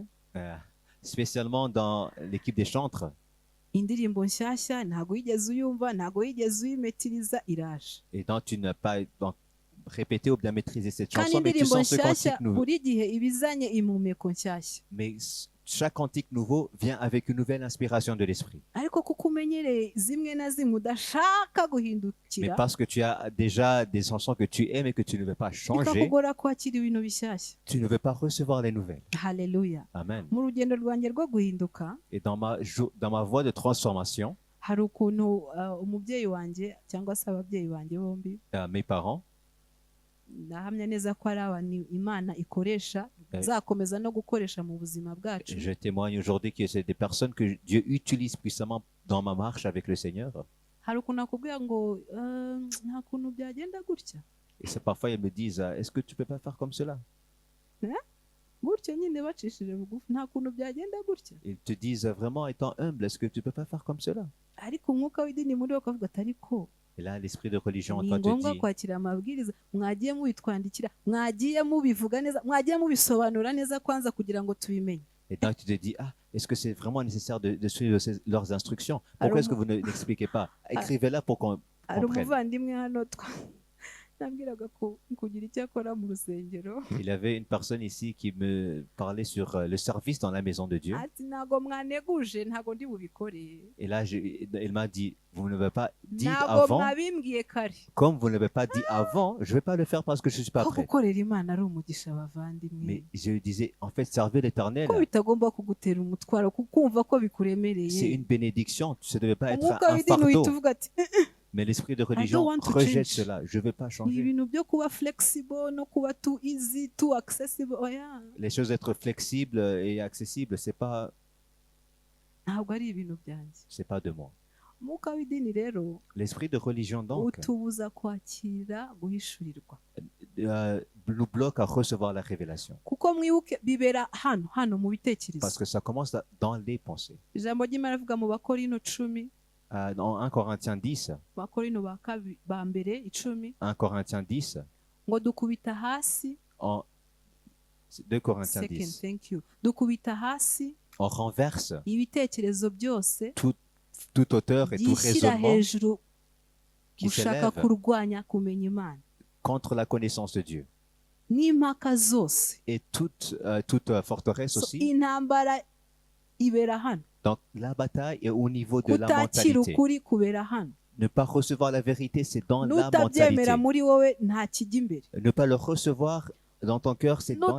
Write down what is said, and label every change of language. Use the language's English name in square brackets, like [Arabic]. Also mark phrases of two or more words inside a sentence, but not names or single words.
[French] spécialement dans l'équipe des chantres. [Kinyarwanda] indirimbo nshyashya ntabwo wigeze uyumva ntabwo wigeze uyimetiriza iraje [French] Et donc, tu n'as pas répété ou bien maîtrisé cette [Kinyarwanda] kandi [French] chanson, mais tu [Kinyarwanda] indirimbo [French] sens ce [Kinyarwanda] nshyashya [French] cantique nouveau. [Kinyarwanda] buri gihe iba izanye impumeko nshyashya [French] Mais chaque cantique nouveau vient avec une nouvelle inspiration de l'esprit. [Kinyarwanda] ariko kuko umenyereye zimwe na zimwe udashaka Mais guhindukira [French] parce que tu as déjà des chansons que tu aimes et que tu ne veux pas changer, [Kinyarwanda] bikakugora kwakira ibintu bishyashya [French] tu ne veux pas recevoir les nouvelles. [Kinyarwanda] haleluya Amen. mu rugendo rwanjye rwo guhinduka [French] Et dans ma voie de transformation, [Kinyarwanda] hari ukuntu umubyeyi wanjye cyangwa se ababyeyi banjye bombi [French] mes parents, [Kinyarwanda] ndahamya neza ko ari abantu imana ikoresha izakomeza no gukoresha mu buzima bwacu [French] je témoigne aujourd'hui que c'est des personnes que Dieu utilise puissamment dans ma marche avec le Seigneur. [Kinyarwanda] hari ukuntu akubwira ngo nta kuntu byagenda gutya [French] Et c'est parfois ils me disent, est-ce que tu peux pas faire comme cela? [Kinyarwanda] gutya nyine bacishije bugufi nta kuntu byagenda gutya [French] Ils te disent vraiment étant humble, est-ce que tu peux pas faire comme cela? [Kinyarwanda] ariko umwuka w'idini muri wo akavuga ati ariko [French] Et là, l'esprit de religion en [Kinyarwanda] ni [French] toi [Kinyarwanda] ngombwa [French] te dit, [Kinyarwanda] kwakira amabwiriza mwagiye mubitwandikira mwagiye mubivuga neza mwagiye mubisobanura neza kwanza kugira ngo tubimenye [French] et donc tu te dis, est-ce que c'est vraiment nécessaire de suivre leurs instructions? Pourquoi est-ce que vous ne l'expliquez pas? Écrivez-la pour qu'on [Kinyarwanda] hari [French] comprenne. [Kinyarwanda] umuvandimwe hano nabwiraga ko kugira icyo akora mu rusengero [French] Il y avait une personne ici qui me parlait sur le service dans la maison de Dieu. [Kinyarwanda] ati ntago mwaneguje ntago ndi bubikore [French] Et là, il m'a dit, vous ne m'avez pas dit [Kinyarwanda] ntago [French] avant, [Kinyarwanda] mwabimbwiye kare [French] comme vous ne l'avez pas dit avant, je ne vais pas le faire parce que je ne suis pas [Kinyarwanda] ko [French] prêt. [Kinyarwanda] gukorera imana ari umugisha abavandimwe [French] Mais je lui disais, en fait, servir l'Éternel, [Kinyarwanda] ko bitagomba kugutera umutwaro kumva ko bikuremereye [French] c'est une bénédiction, ça ne devait pas être [Kinyarwanda] umwuka [French] un [Kinyarwanda] w'idini uhita [French] fardeau. [Kinyarwanda] uvuga ati [French] Mais l'esprit de religion [English] want to [French] rejette change. cela, je ne veux pas [Kinyarwanda] ni [French] changer. [Kinyarwanda] ibintu byo kuba flexible no kuba [English] too easy too accessible [Kinyarwanda] oya [French] Les choses être flexibles et accessibles, [Kinyarwanda] ntabwo ari ibintu byanjye [French] c'est pas de moi. [Kinyarwanda] umwuka w'idini rero [French] L'esprit de religion, donc, [Kinyarwanda] utubuza kwakira guhishurirwa [French] nous bloque à recevoir la révélation. [Kinyarwanda] kuko mwibuke bibera hano mu bitekerezo [French] Parce que ça commence dans les pensées. [Kinyarwanda] ijambo ry'imana rivuga mu bakorino 10 [French] Dans 1 Corinthiens 10, [Kinyarwanda] bakorino ba mbere 10 [French] 1 Corinthiens 10, [Kinyarwanda] ngo dukubita hasi [French] en 2 Corinthiens second 10, [English] thank you [Kinyarwanda] dukubita hasi [French] on renverse [Kinyarwanda] ibitekerezo byose [French] toute toute hauteur et tout [Kinyarwanda] byishyira [French] raisonnement [Kinyarwanda] hejuru [French] qui [Kinyarwanda] gushaka [French] s'élève [Kinyarwanda] kurwanya kumenya imana [French] contre la connaissance de Dieu. [Kinyarwanda] n'impaka zose. [French] Et toute forteresse So, aussi. [Kinyarwanda] intambara ibera hano, [French] Donc la bataille est au niveau de la [Kinyarwanda] kutakira [French] mentalité. [Kinyarwanda] ukuri kubera hano. [French] Ne pas recevoir la vérité, c'est dans la [Kinyarwanda] n'utabyemera [French] mentalité. [Kinyarwanda] muri wowe nta kijya imbere, [French] Ne pas le recevoir dans ton cœur, c'est dans la